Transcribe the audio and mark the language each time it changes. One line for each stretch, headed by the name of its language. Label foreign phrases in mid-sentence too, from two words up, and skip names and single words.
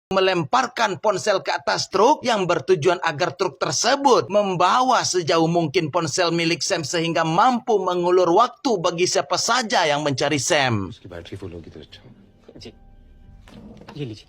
Indonesian: melemparkan ponsel ke atas truk yang bertujuan agar truk tersebut membawa sejauh mungkin ponsel milik Sam sehingga mampu mengulur waktu bagi siapa saja yang mencari Sam.
Hindi: उसकी बैटरी फुल होगी तो अच्छा जी ये लीजिए